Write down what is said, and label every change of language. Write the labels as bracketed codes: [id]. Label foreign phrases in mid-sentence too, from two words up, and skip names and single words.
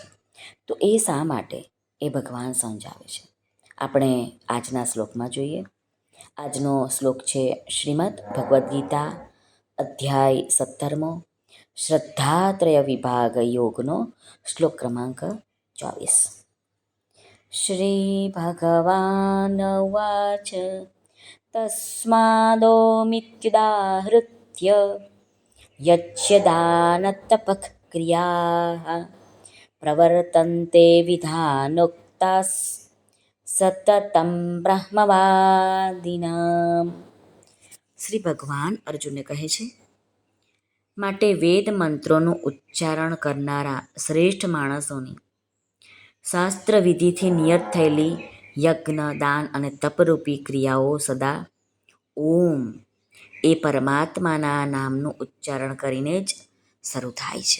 [gu] તો એ શા માટે એ ભગવાન સમજાવે છે. આપણે આજના શ્લોકમાં જોઈએ. આજનો શ્લોક છે શ્રીમદ્ ભગવદ્ ગીતા અધ્યાય 17મો શ્રદ્ધાત્રય વિભાગ યોગનો શ્લોક ક્રમાંક 24. [sa] श्रीभगवानुवाच तस्मादोमित्युदाहृत्य यच्यदानतपः क्रियाः प्रवर्तन्ते विधानोक्ताः सततं બ્રહ્મવાદિનામ. [gu] શ્રી ભગવાન અર્જુનને કહે છે, માટે વેદ મંત્રોનું ઉચ્ચારણ કરનારા શ્રેષ્ઠ માણસોની શાસ્ત્ર વિધિથી નિયત થયેલી યજ્ઞ, દાન અને તપરૂપી ક્રિયાઓ સદા ઓમ એ પરમાત્માના નામનું ઉચ્ચારણ કરીને જ શરૂ થાય છે.